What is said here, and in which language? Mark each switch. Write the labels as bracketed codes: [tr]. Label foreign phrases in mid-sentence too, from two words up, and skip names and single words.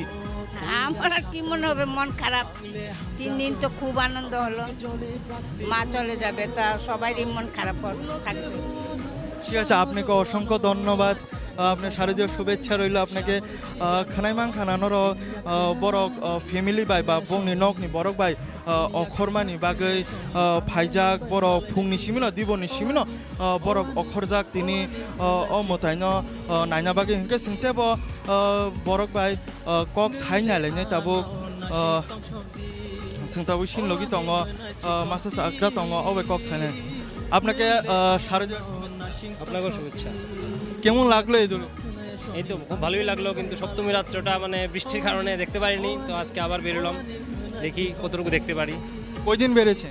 [bn] আমার আর কি মনে হবে, মন খারাপ। 3 দিন তো খুব আনন্দ হলো, মা চলে যাবে, তা সবারই মন খারাপ থাকবে। ঠিক আছে, আপনাকে অসংখ্য ধন্যবাদ। আপনার শারদীয় শুভেচ্ছা রইল আপনাকে। [trp] খানাইমাং খানানোর বরক ফ্যামিলি বাই বা বংনি নকনি বরক বাই অখরমানি বাগৈ ফাইজাক বরক ফুংনি সিমিনো দিবনি সিমিনো বরক অখরজাক তিনি অমতাইন নাইনা বাগৈ হিংকে সিংতেব বরক বাই কক সাইনাलायनो তাবো সিংতাবো সিনলগি দङ মাসা চাকরা দङ অবে কক সাইনা। [bn] আপনাকে শারদীয় আপনাকেও শুভেচ্ছা। কেমন লাগলো এই দুর্গা? এই তো খুব ভালোই লাগলো, কিন্তু সপ্তমী রাত্রটা মানে বৃষ্টির কারণে দেখতে পারিনি, তো আজকে আবার বেরোলাম, দেখি কতটুকু দেখতে পারি। কয়দিন বেড়েছে?